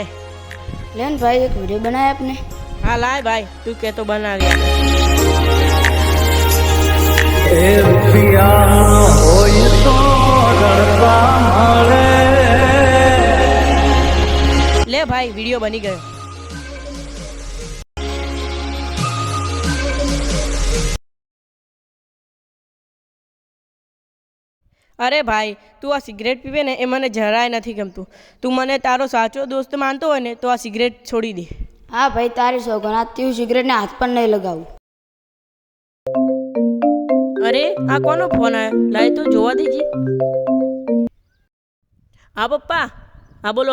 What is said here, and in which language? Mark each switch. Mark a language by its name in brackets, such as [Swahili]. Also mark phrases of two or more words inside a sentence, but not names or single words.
[Gujarati] લેન ભાઈ એક વિડિયો બનાય આપને। હા લાય ભાઈ, તું કે તો બનાવી આપ। એ રૂપિયા હોય તો ગરબા મળે। લે ભાઈ વિડિયો બની ગયો। અરે ભાઈ તું આ સિગરેટ પીવે ને એ મને જરાય નથી ગમતું। તું મને તારો સાચો દોસ્ત માનતો હોય ને તો આ સિગરેટ છોડી દે। હા ભાઈ તારી સોગન, આજથી હું સિગરેટને હાથ પણ નહીં લગાવું। અરે આ કોનો ફોન આવ્યો? લાય તો જોવા દેજે। હા પપ્પા, હા બોલો।